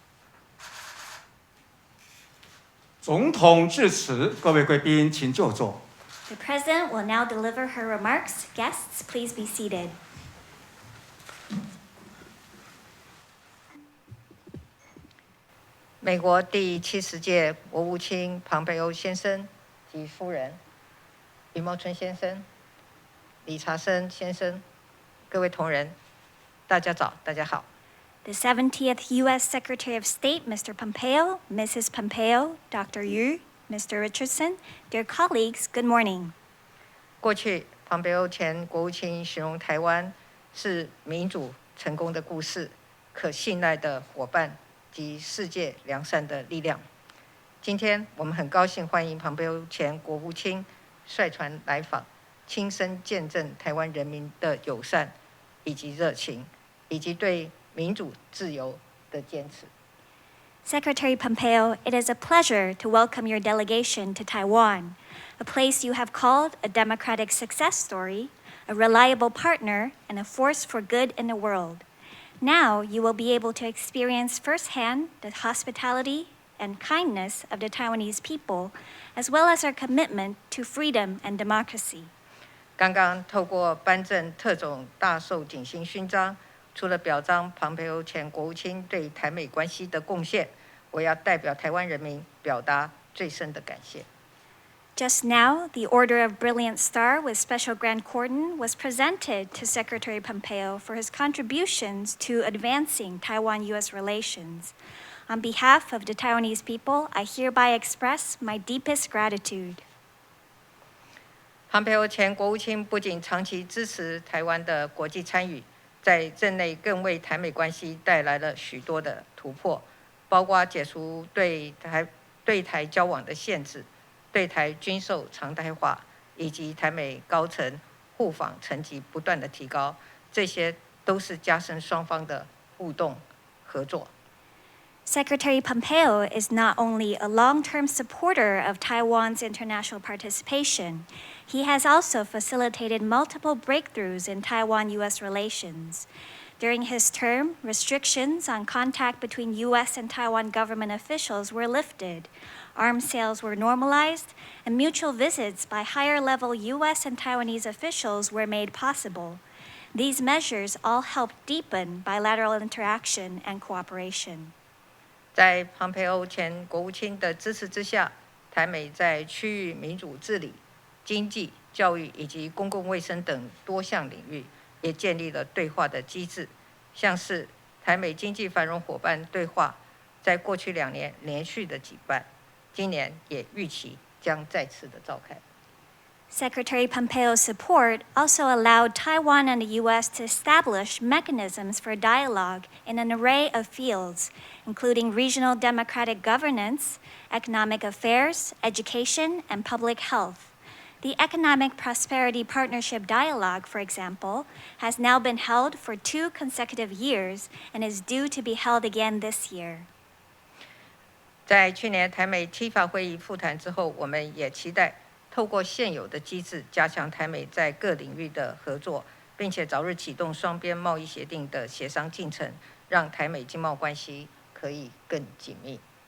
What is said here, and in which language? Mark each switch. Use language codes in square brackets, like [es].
[zh] 《总统致辞，各位贵宾请就座。 [en] The President will now deliver her remarks. Guests, please be seated. [zh] 美国第70届国务卿庞培欧先生及夫人、李茂春先生、理查森先生，各位同仁，大家早，大家好。 [en] The 70th U.S. Secretary of State, Mr. Pompeo, Mrs. Pompeo, Dr. Yu, Mr. Richardson, dear colleagues, good morning. [zh] 过去，庞培欧前国务卿形容台湾是民主成功的故事，可信赖的伙伴及世界良善的力量。今天，我们很高兴欢迎庞培欧前国务卿率团来访，亲身见证台湾人民的友善以及热情，以及对民主自由的坚持。 [en] Secretary Pompeo, it is a pleasure to welcome your delegation to Taiwan, a place you have called a democratic success story, a reliable partner, and a force for good in the world. Now you will be able to experience firsthand the hospitality and kindness of the Taiwanese people as well as our commitment to freedom and democracy. [zh] 刚刚透过颁赠特种大綬景星勋章，除了表彰庞培欧前国务卿对台美关系的贡献，我要代表台湾人民表达最深的感谢。 [en] Just now, the Order of Brilliant Star with Special Grand Cordon was presented to Secretary Pompeo for his contributions to advancing Taiwan-U.S. relations. On behalf of the Taiwanese people, I hereby express my deepest gratitude. [zh] 庞培欧前国务卿不仅长期支持台湾的国际参与，在任内更为台美关系带来了许多的突破，包括解除对台交往的限制，对台军售常态化，以及台美高层互访层级不断的提高，这些都是加深双方的互动合作。 [en] Secretary Pompeo is not only a long-term supporter of Taiwan's international participation, he has also facilitated multiple breakthroughs in Taiwan-U.S. relations. During his term, restrictions on contact between U.S. and Taiwan government officials were lifted, arms sales were normalized, and mutual visits by higher-level U.S. and Taiwanese officials were made possible. These measures all helped deepen bilateral interaction and cooperation. [zh] 在庞培欧前国务卿的支持之下，台美在区域民主治理、经济、教育以及公共卫生等多项领域，也建立了对话的机制，像是台美经济繁荣伙伴对话，在过去2年连续的举办，今年也预期将再次的召开。 [en] Secretary Pompeo's support also allowed Taiwan and the U.S. to establish mechanisms for dialogue in an array of fields, including regional democratic governance, economic affairs, education, and public health. The Economic Prosperity Partnership Dialogue, for example, has now been held for 2 consecutive years and is due to be held again this year. [zh] 在去年台美七法会议复谈之后，我们也期待透过现有的机制，加强台美在各领域的合作，并且早日启动双边贸易协定的协商进程，让台美经贸关系可以更紧密。